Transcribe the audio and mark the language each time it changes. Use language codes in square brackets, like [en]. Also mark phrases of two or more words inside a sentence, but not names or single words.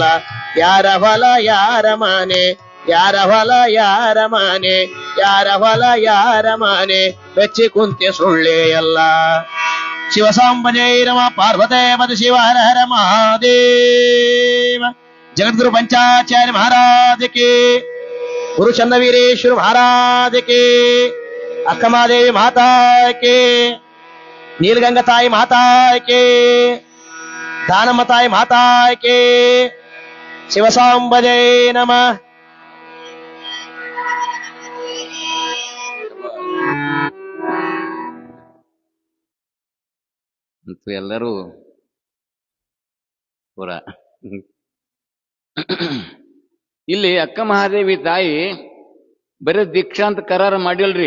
[kn] ಯಾರ ಹೊಲ ಯಾರ ಮನೆ, ಯಾರ ಹೊಲ ಯಾರ ಮನೆ, ಯಾರ ಹೊಲ ಯಾರ ಮನೆ ಮೆಚ್ಚಿ ಕುಂತೆ ಸುಳ್ಳೆ ಎಲ್ಲ. ಶಿವಸಾಂಬಜೈ ನಮ ಪಾರ್ವತೇ ಮದ ಶಿವ ಹರ ಹರ ಮಹಾದೇವ. ಜಗದ್ಗುರು ಪಂಚಾಚಾರ್ಯ ಮಹಾರಾಜ ಕೇ, ಗುರು ಚನ್ನವೀರೇಶ್ವರ ಮಹಾರಾಜ ಕೇ, ಅಕ್ಕಮಾದೇವಿ ಮಾತಾ ಕೇ, ನೀಲಗಂಗಾ ತಾಯಿ ಮಾತಾ ಕೇ, ದಾನಮ್ಮ ತಾಯಿ ಮಾತಾ ಕೇ. ಶಿವಸಾಂಬಜೈ ನಮ. ಮತ್ತು ಎಲ್ಲರೂ ಪುರ ಇಲ್ಲಿ ಅಕ್ಕ ಮಹಾದೇವಿ ತಾಯಿ ಬರೀ ದೀಕ್ಷಾ ಅಂತ ಕರಾರ ಮಾಡಿಲ್ರಿ.